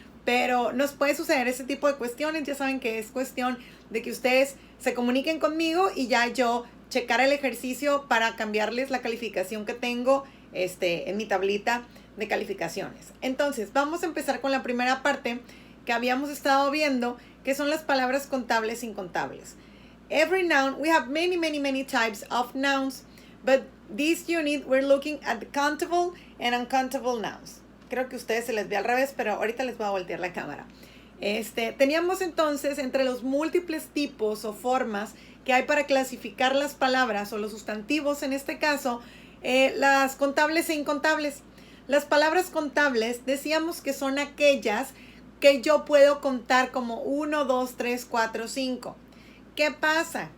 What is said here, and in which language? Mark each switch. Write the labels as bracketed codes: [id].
[es] Pero nos puede suceder ese tipo de cuestiones. Ya saben que es cuestión de que ustedes se comuniquen conmigo y ya yo checar el ejercicio para cambiarles la calificación que tengo en mi tablita de calificaciones. Entonces, vamos a empezar con la primera parte que habíamos estado viendo, que son las palabras contables e incontables. [en] Every noun, we have many types of nouns, but this unit we're looking at the countable and uncountable nouns. [es] Creo que a ustedes se les ve al revés, pero ahorita les voy a voltear la cámara. Teníamos entonces entre los múltiples tipos o formas que hay para clasificar las palabras o los sustantivos, en este caso, las contables e incontables. Las palabras contables decíamos que son aquellas que yo puedo contar como 1, 2, 3, 4, 5. ¿Qué pasa?